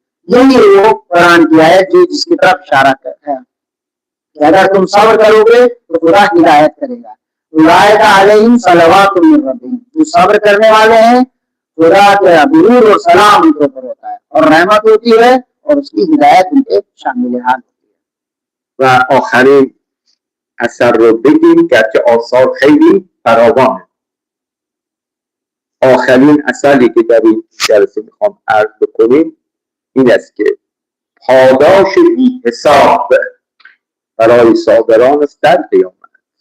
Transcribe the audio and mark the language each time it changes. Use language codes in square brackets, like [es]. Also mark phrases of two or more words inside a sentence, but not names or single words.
[ur] یہی وہ قرآن کی آیت جو جس کی طرف اشارہ کرتا ہے کہ اگر تم صبر کرو گے تو خدا ہدایت کرے گا. [ar] اولئک علیہم صلوات من ربہم, [ur] جو صبر کرنے والے ہیں خدا کا درود اور سلام ان کے اوپر ہوتا ہے اور رحمت ہوتی ہے اور اس کی ہدایت ان کے شامل حال ہوتی ہے. [fa] و آخرین اثر رو بگیم گرچه آثار خیلی فراوانه. آخرین اثری که در این جلسه میخوام عرض بکنیم این است که پاداش بی حساب برای صابران است در قیامت.